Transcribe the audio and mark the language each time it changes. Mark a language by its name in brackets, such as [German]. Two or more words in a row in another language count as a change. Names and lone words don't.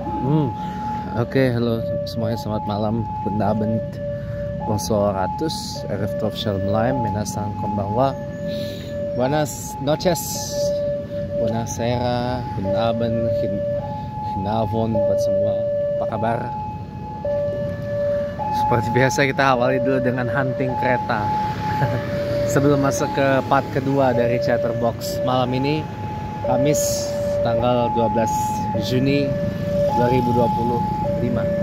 [Indonesian] Hmm, Oke, halo semuanya, selamat malam. [German] Guten Abend, [French] bonsoir à tous. [Hebrew] ערב טוב שלום לעם, [Japanese] 皆さんこんばんは. [Spanish] Buenas noches, [Indonesian] buonasera, [German] guten Abend, [Indonesian] hinavon buat semua. Apa kabar? Seperti biasa kita awali dulu dengan hunting kereta. Sebelum masuk ke part kedua dari Chatterbox malam ini, Kamis tanggal 12 Juni 2025.